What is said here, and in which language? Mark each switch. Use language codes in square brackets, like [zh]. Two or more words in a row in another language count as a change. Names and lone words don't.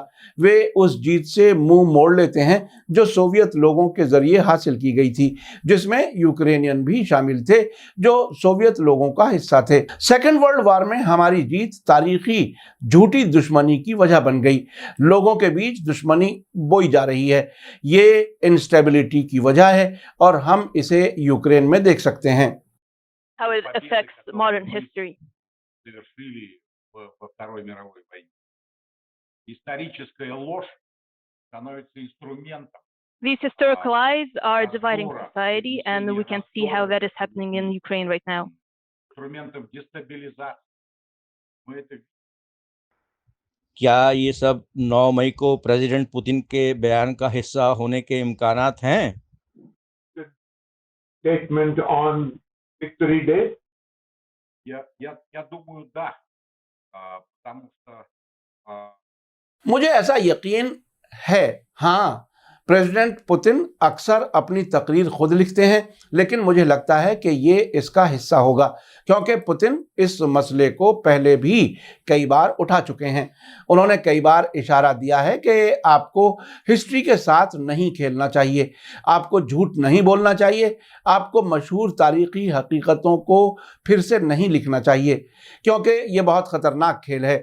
[ur] وہ اس جیت سے منہ موڑ لیتے ہیں جو سوویت لوگوں کے ذریعے حاصل کی گئی تھی، جس میں یوکرینین بھی شامل تھے جو سوویت لوگوں کا حصہ تھے. [en] second world war [ur] میں ہماری جیت تاریخی جھوٹی دشمنی کی وجہ بن گئی. لوگوں کے بیچ دشمنی بوئی جا رہی ہے۔ یہ انسٹیبلٹی کی وجہ ہے اور ہم اسے یوکرین میں دیکھ سکتے ہیں. [en] How it affects modern history. [ru] Совершили во Второй мировой войне. Историческая ложь становится инструментом [en] These historical lies are dividing society, and we can see how that is happening in Ukraine right now. [ru] инструментом дестабилизации. Мы это [ur] کیا یہ سب 9 مئی کو پریزیڈنٹ پیوٹن کے بیان کا حصہ ہونے کے امکانات ہیں? [en] Statement on Victory Day? [ru] я думаю, да. Потому что [ur] مجھے ایسا یقین ہے. ہاں، پریزیڈنٹ پیوٹن اکثر اپنی تقریر خود لکھتے ہیں، لیکن مجھے لگتا ہے کہ یہ اس کا حصہ ہوگا، کیونکہ پیوٹن اس مسئلے کو پہلے بھی کئی بار اٹھا چکے ہیں. انہوں نے کئی بار اشارہ دیا ہے کہ آپ کو ہسٹری کے ساتھ نہیں کھیلنا چاہیے، آپ کو جھوٹ نہیں بولنا چاہیے، آپ کو مشہور تاریخی حقیقتوں کو پھر سے نہیں لکھنا چاہیے، کیونکہ یہ بہت خطرناک کھیل ہے.